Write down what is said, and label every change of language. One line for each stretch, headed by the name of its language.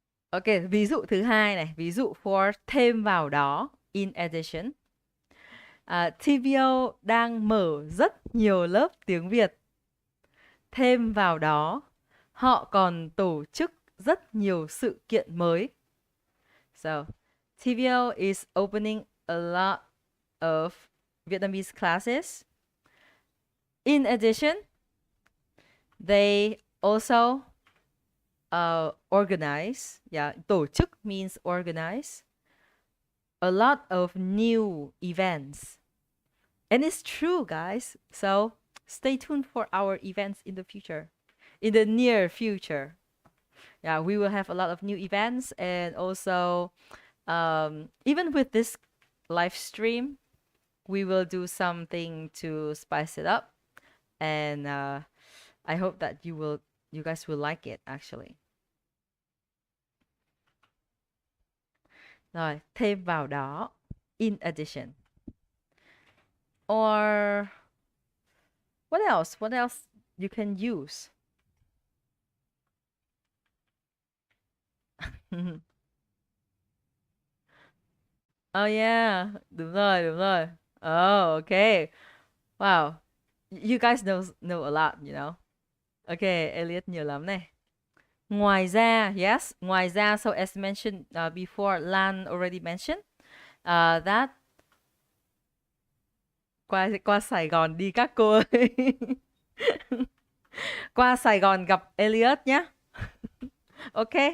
Vietnamese: Ok, ví dụ thứ hai này, ví dụ for thêm vào đó,
English: in addition.
Vietnamese: TVO đang mở rất nhiều lớp tiếng Việt. Thêm vào đó, họ còn tổ chức rất nhiều sự kiện mới.
English: So, TVO is opening a lot of Vietnamese classes. In addition, they also organize, yeah,
Vietnamese: tổ chức
English: means organize, a lot of new events. And it's true, guys. So stay tuned for our events in the future, in the near future. Yeah, we will have a lot of new events, and also, even with this live stream, we will do something to spice it up, and I hope that you guys will like it. Actually,
Vietnamese: rồi thêm vào đó,
English: in addition, or what else? What else you can use?
Vietnamese: Oh yeah, đúng rồi, đúng rồi.
English: Oh, okay. Wow. You guys know a lot, you know.
Vietnamese: Okay, Elliot nhiều lắm này. Ngoài ra,
English: yes,
Vietnamese: ngoài ra,
English: so as mentioned before, Lan already mentioned that
Vietnamese: qua Sài Gòn đi các cô ơi. Qua Sài Gòn gặp Elliot nhé. Ok.